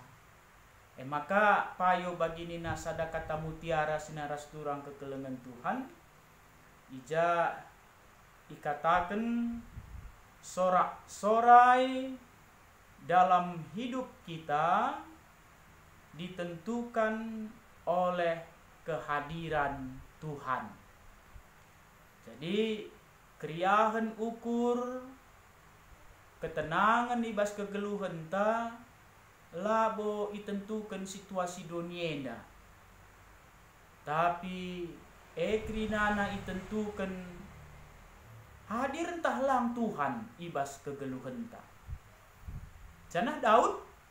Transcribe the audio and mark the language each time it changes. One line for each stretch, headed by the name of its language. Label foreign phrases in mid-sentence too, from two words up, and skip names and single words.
Batak Karo: Maka payo bagi nina sada kata mutiara sinaras turang kekelengan Tuhan ija ikatakan
Indonesian: sorak-sorai dalam hidup kita ditentukan oleh kehadiran Tuhan.
Batak Karo: Jadi kriahan ukur ketenangan ibas kegeluhan ta labo itentukan situasi donienda tapi ekrinana itentukan hadir entah lang Tuhan ibas kegeluhan ta janah Daud